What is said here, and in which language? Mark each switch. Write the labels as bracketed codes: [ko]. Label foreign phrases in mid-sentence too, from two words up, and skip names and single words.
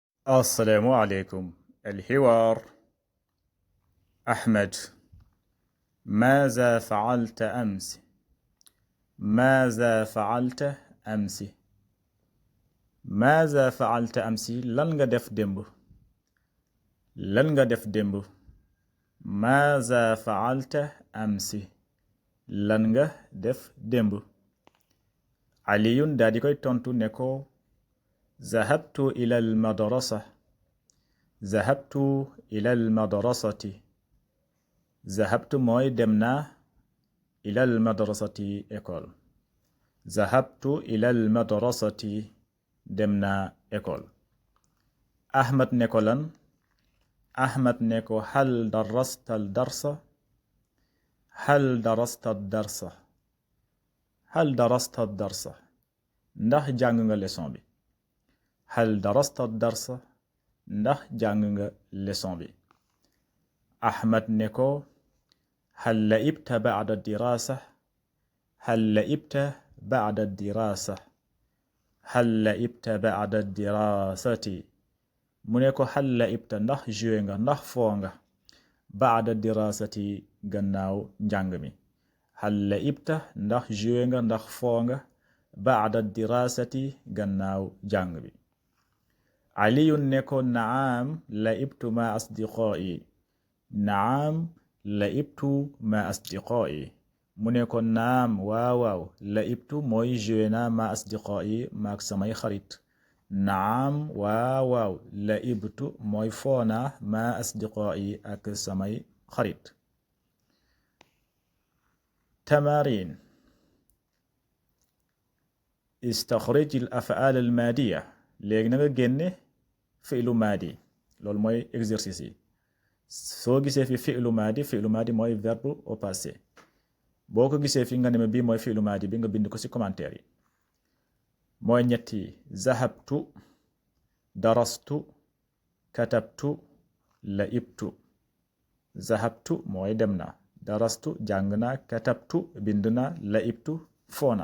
[ar] السلام عليكم. الحوار. أحمد: ماذا فعلت أمس؟ ماذا فعلت أمس؟ ماذا فعلت أمس؟ [wo] lan nga def démb. lan nga def démb. [ar] ماذا فعلت أمس؟ [wo] lan nga def démb. علي daal di koy tontu ne ko [ar] ذهبت إلى المدرسة. ذهبت إلى المدرسة. [wo] ذهبت mooy dem naa [ar] إلى المدرسة [wo] école. [ar] ذهبت إلى المدرسة [wo] dem naa école. أحمد ne ko lan. أحمد ne ko [ar] هل درست الدرس؟ هل درست الدرس؟ هل درست الدرس؟ [wo] ndax jàng nga leçon bi. [ar] هل درست الدرس؟ [wo] ndax jàng nga leçon bi. أحمد ne ko [ar] هل لعبت بعد الدراسة؟ هل لعبت بعد الدراسة؟ هل لعبت بعد الدراسة؟ [wo] mu ne ko [ar] هل لعبت [wo] ndax joué nga ndax foo nga [ar] بعد الدراسة [wo] gannaaw njàng mi. [ar] هل لعبت [wo] ndax joué nga ndax foo nga [ar] بعد الدراسة [wo] gannaaw jàng bi. [ar] علي [wo] ne ko [ar] نعم لعبت مع أصدقائي. نعم لعبت مع أصدقائي. [wo] mu ne ko naam waaw waaw لعبت mooy joué naa [ar] مع أصدقائي [wo] maak samay xarit. naam waaw waaw لعبت mooy foo naa [ar] مع أصدقائي [wo] ak samay xarit. [ar] تمارين. استخرج الأفعال المادية. [wo] léegi na nga génne [ar] فعل ماضي. [wo] loolu mooy exercice yi. soo gisee fi [ar] فعل ماضي [wo] mooy [fr] verbe au passé. [wo] boo ko gisee fi nga ne ma bii mooy [ar] فعل ماضي [wo] bi nga bind ko ci commentaire yi. mooy ñetti [ar] ذهبت، درست، كتبت، لعبت. [wo] zahabtu mooy dem na, darastu jàng na, katabtu bind na, la'ibtu foona.